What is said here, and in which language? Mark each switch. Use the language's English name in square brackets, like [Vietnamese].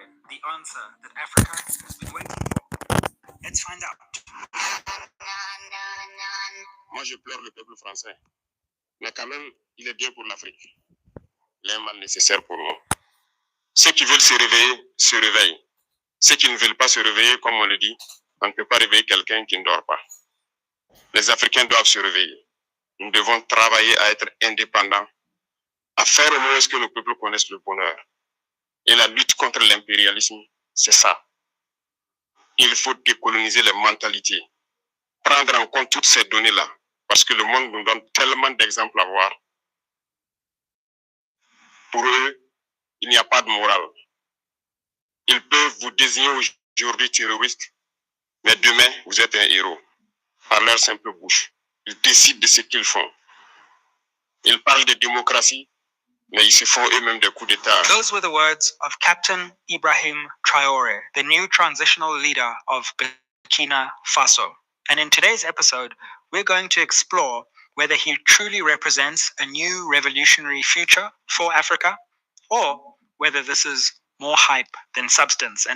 [English] The answer that Africa has been waiting for. Let's find out. [French] Moi, je pleure le peuple français. Mais quand même, il est bien pour l'Afrique. Il est un mal nécessaire pour nous. Ceux qui veulent se réveiller, se réveillent. Ceux qui ne veulent pas se réveiller, comme on le dit, on ne peut pas réveiller quelqu'un qui ne dort pas. Les Africains doivent se réveiller. Nous devons travailler à être indépendants, à faire au moins ce que nos peuples connaissent le bonheur. Et la lutte contre l'impérialisme, c'est ça. Il faut décoloniser les mentalités, prendre en compte toutes ces données-là, parce que le monde nous donne tellement d'exemples à voir. Pour eux, il n'y a pas de morale. Ils peuvent vous désigner aujourd'hui terroriste, mais demain, vous êtes un héros. Par leur simple bouche. Ils décident de ce qu'ils font. Ils parlent de démocratie, mais ils se font eux-mêmes des coups d'État. [English] Those were the words of Captain Ibrahim Traoré, the new transitional leader of Burkina Faso. And in today's episode, we're going to explore whether he truly represents a new revolutionary future for Africa, or whether this is more hype than substance.